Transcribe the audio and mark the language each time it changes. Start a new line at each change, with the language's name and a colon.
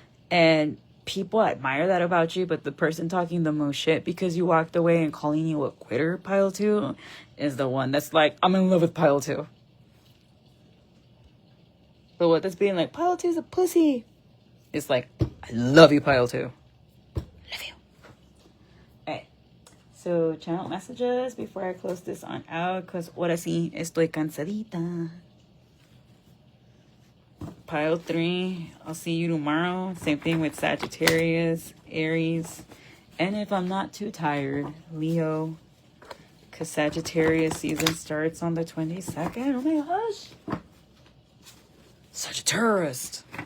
English: And people admire that about you, but the person talking the most shit because you walked away and calling you a quitter, pile 2, is the one that's like, I'm in love with pile 2. But what that's being like, pile 2's a pussy. It's like, I love you, pile 2. Love you. Alright. So, channel messages before I close this on out. Because
Spanish: ahora sí, estoy cansadita.
English: Pile 3, I'll see you tomorrow. Same thing with Sagittarius, Aries. And if I'm not too tired, Leo. Because Sagittarius season starts on the 22nd. Oh my gosh. Sagittarius.